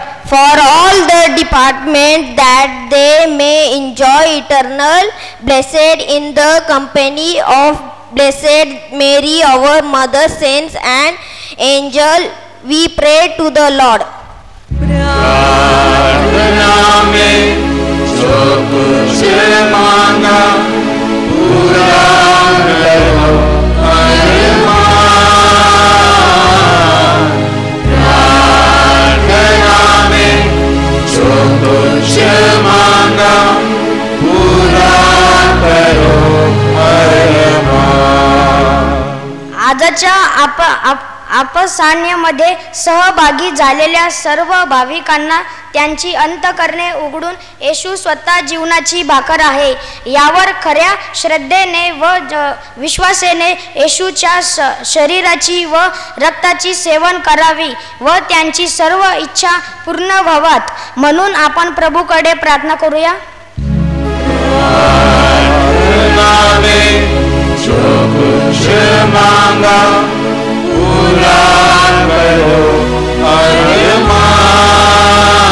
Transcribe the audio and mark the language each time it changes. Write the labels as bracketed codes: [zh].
[en] For all the department that they may enjoy eternal blessed in the company of Blessed Mary, our Mother, saints and angel, we pray to the Lord. [hi] प्रार्थना में जो कुछ मांगा पूरा करो अरमान. प्रार्थना में जो कुछ मांगा पूरा करो अरमान. [mr] आजच्या आपसान्यामध्ये सहभागी झालेल्या सर्व भाविकांना त्यांची अंतकरणे उघडून येशू स्वतः जीवनाची भाकर आहे यावर खऱ्या श्रद्धेने व विश्वासाने येशूच्या शरीराची व रक्ताची सेवन करावी व त्यांची सर्व इच्छा पूर्ण व्हावात म्हणून आपण प्रभूकडे प्रार्थना करूया. [hi] प्रार्थना में जो कुछ मांगा पूरा करो अरमान.